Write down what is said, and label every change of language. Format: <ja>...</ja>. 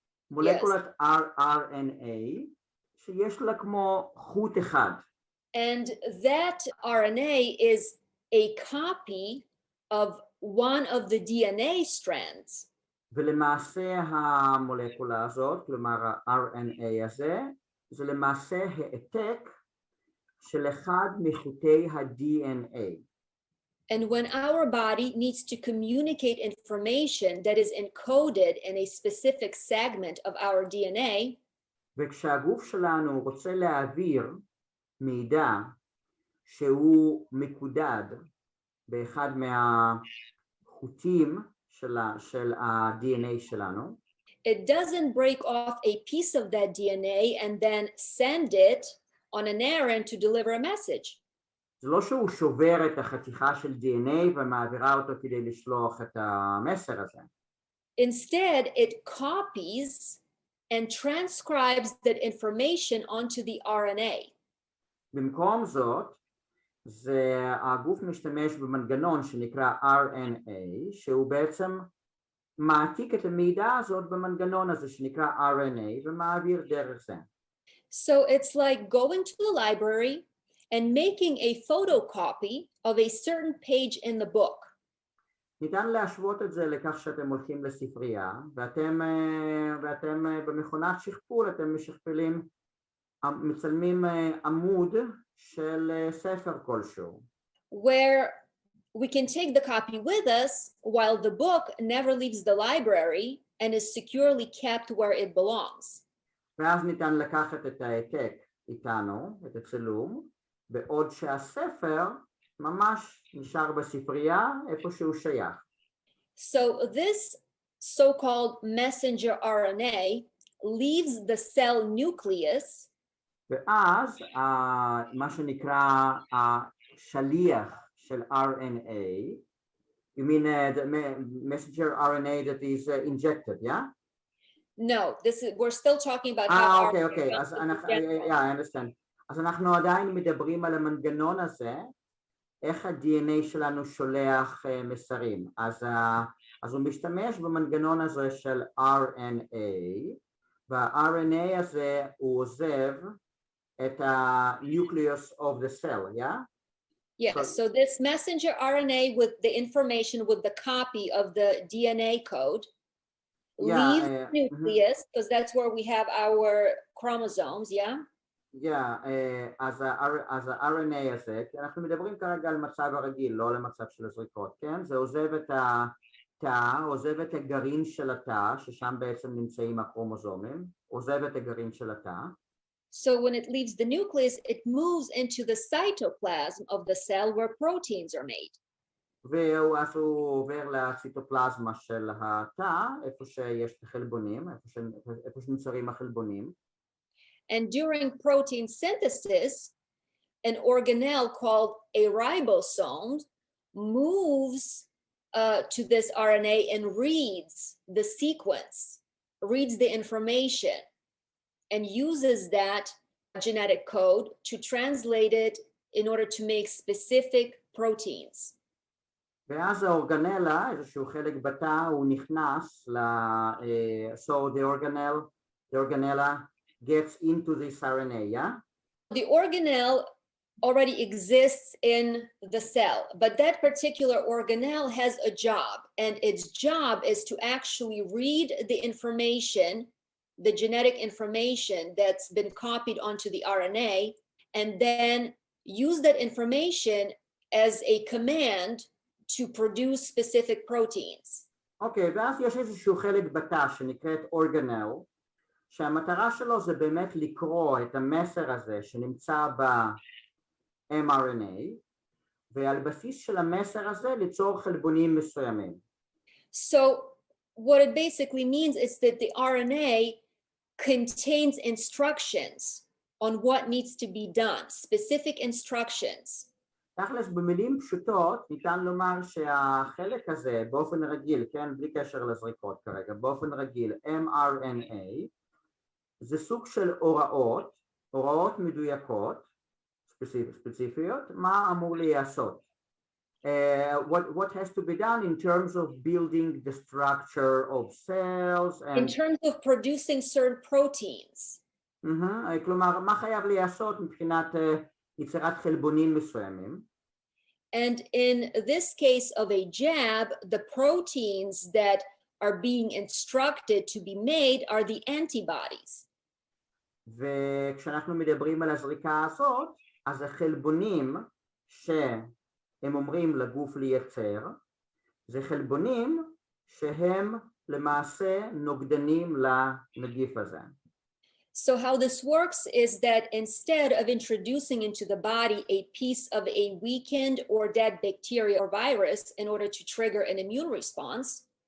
<he>מולקולת RNA שיש לה כמו חוט אחד.</he> <en>And that RNA is a copy of one of the DNA strands.</en> <he>ולמעשה המולקולה הזאת, כלומר ה-RNA הזה, זה למעשה העתק של אחד מחוטי ה-DNA.</he> <en>And when our body needs to communicate information that is encoded in a specific segment of our DNA,</en> <he>וכשהגוף שלנו רוצה להעביר מידע שהוא מקודד באחד מהחוטים של ה-DNA שלנו,</he> <en>it doesn't break off a piece of that DNA and then send it on an errand to deliver a message.</en> <he>זה לא שהוא שובר את החתיכה של DNA ומעבירה אותו כדי לשלוח את המסר הזה.</he> <en>Instead, it copies and transcribes that information onto the RNA.</en> <he>במקום זאת, הגוף משתמש במנגנון שנקרא RNA, שהוא בעצם מעתיק את המידע הזאת במנגנון הזה שנקרא RNA ומעביר דרך זה.</he> <en>So it's like going to the library and making a photocopy of a certain page in the book.</en> <he>ניתן להשוות את זה לכך שאתם הולכים לספרייה ואתם במכונת שכפול, אתם משכפלים, מצלמים עמוד של ספר כלשהו.</he> <en>Where we can take the copy with us while the book never leaves the library and is securely kept where it belongs.</en> <he>ואז ניתן לקחת את העתק איתנו, את הצילום, בעוד שהספר ממש נשאר בספרייה איפה שהוא שייך.</he> <en>So this so-called messenger RNA leaves the cell nucleus.</en> <he>ואז מה שנקרא השליח של RNA,</he> <en>you mean the messenger RNA that is injected, yeah? No, we're still talking about how okay.</en> <he>אז</he> <en>yeah, I understand.</en> <he>אז אנחנו עדיין מדברים על המנגנון הזה, איך ה-DNA שלנו שולח מסרים. אז הוא משתמש במנגנון הזה של RNA, וה-RNA הזה הוא עוזב את ה-</he> <en>nucleus of the cell, yeah? Yes, so this messenger RNA with the information with the copy of the DNA code leaves the nucleus, because that's where we have our chromosomes, yeah? Yeah,</en> <he>אז ה-RNA הזה, כי אנחנו מדברים כרגע על מצב הרגיל, לא על המצב של הזריקות, כן? זה עוזב את התא, עוזב את הגרעין של התא, ששם בעצם נמצאים הכרומוזומים, עוזב את הגרעין של התא.</he> <en>So when it leaves the nucleus, it moves into the cytoplasm of the cell where proteins are made.</en> <he>ואז הוא עובר לציטופלזמה של התא, איפה שיש את החלבונים, איפה שנוצרים החלבונים.</he> <en>And during protein synthesis, an organelle called a ribosome moves to this RNA and reads the sequence, reads the information, and uses that genetic code to translate it in order to make specific proteins.</en> <he>ואז האורגנלה, איזשהו חלק בתא, הוא נכנס</he> <en>so the organella gets into this RNA, yeah? The organelle already exists in the cell, but that particular organelle has a job, and its job is to actually read the information, the genetic information that's been copied onto the RNA, and then use that information as a command to produce specific proteins. Okay,</en> <he>ואז יש איזשהו חלק בתא שנקראת organelle, שהמטרה שלו זה באמת לקרוא את המסר הזה שנמצא ב-mRNA, ועל בסיס של המסר הזה ליצור חלבונים מסוימים.</he> <en>So what it basically means is that the RNA contains instructions on what needs to be done, specific instructions.</en> <he>תכלס במילים פשוטות ניתן לומר שהחלק הזה באופן רגיל, כן, בלי קשר לזריקות כרגע, באופן רגיל mRNA זה סוג של הוראות מדויקות, ספציפיות, מה אמור להיעשות.</he> <en>What has to be done in terms of building the structure of cells and... In terms of producing certain proteins.</en> <he>כלומר, מה חייב להיעשות מבחינת יצירת חלבונים מסוימים.</he> <en>And in this case of a jab, the proteins that are being instructed to be made are the antibodies.</en> <he>וכשאנחנו מדברים על הזריקה הזאת, אז החלבונים שהם אומרים לגוף לייצר, זה חלבונים שהם למעשה נוגדנים לנגיף הזה.</he> <en>So how this works is that instead of introducing into the body a piece of a weakened or dead bacteria or virus in order to trigger an immune response,</en>